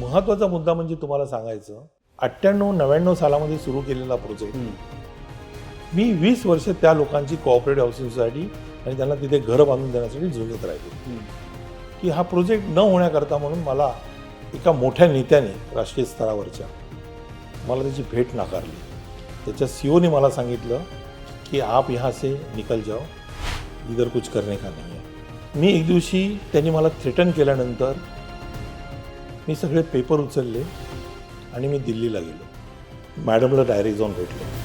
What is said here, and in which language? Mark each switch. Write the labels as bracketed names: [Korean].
[Marathi] महत्त्वाचा मुद्दा म्हणजे तुम्हाला सांगायचं, 98-99 सालामध्ये सुरू केलेला प्रोजेक्ट मी 20 वर्ष त्या लोकांची कोऑपरेटिव्ह हाऊसिंग सोसायटी आणि त्यांना तिथे घरं बांधून देण्यासाठी झुंजत राहिलो की हा प्रोजेक्ट न होण्याकरता म्हणून मला एका मोठ्या नेत्याने राष्ट्रीय स्तरावरच्या मला त्याची भेट नाकारली. त्याच्या सीओने मला सांगितलं की [Hindi] आप यहाँ से निकल जाओ, इधर कुछ करने का नहीं है. [Marathi] मी एक दिवशी त्यांनी मला थ्रेटन केल्यानंतर मी सगळे पेपर उचलले आणि मी दिल्लीला गेलो. मॅडमला डायरेक्ट जाऊन भेटलो.